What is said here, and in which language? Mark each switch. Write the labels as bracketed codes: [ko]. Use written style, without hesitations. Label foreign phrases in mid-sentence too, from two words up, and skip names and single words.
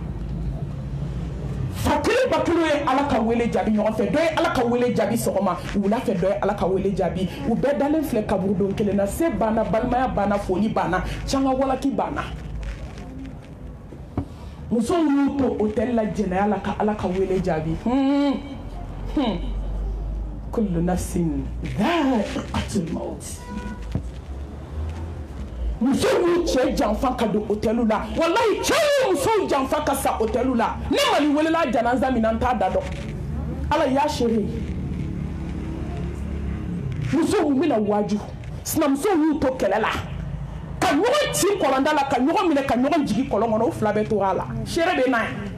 [bm] fa kelen ba kelen ye ala ka wele jaabi ɲɔgɔn fɛ dɔ ye ala ka wele jaabi sɔgɔma wula fɛ dɔ ye ala ka wele jaabi u bɛɛ dalen filɛ kaburu don kelen na se banna balimaya banna foli banna canga walaki banna muso y'u to hôtel la jɛnɛya la ka ala ka wele jaabi [ar] كل نفس ذائقة الموت [bm] muso y'u cɛ janfa ka don hôtel la wallahi cɛ y'u muso janfa ka sa hôtel la ne mali welela janaza min na n t'a da dɔn ala y'a seere muso mun bɛna waju sinamuso y'u to kɛlɛ la ka ɲɔgɔn ci kɔlɔnda la ka ɲɔgɔn minɛ ka ɲɔgɔn jigi kɔlɔn kɔnɔ o fila bɛ to a la seere bɛ n'a ye